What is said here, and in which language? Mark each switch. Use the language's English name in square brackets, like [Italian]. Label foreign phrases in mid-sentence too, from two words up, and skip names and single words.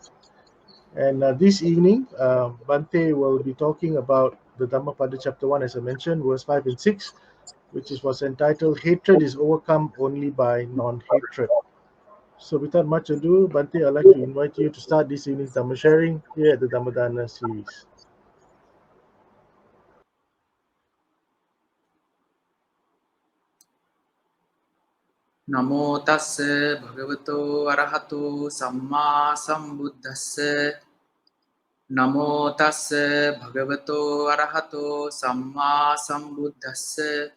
[English] And this evening, Bhante will be talking about the Dhammapada chapter 1, as I mentioned, verse 5 and 6, which was entitled Hatred is Overcome Only by Non-Hatred. So without much ado, Bhante, I'd like to invite you to start this evening's Dhamma sharing here at the Dhammadana series. [Pali] Namo tassa bhagavato arahato samma sambuddhassa. Namo tassa bhagavato arahato samma sambuddhassa.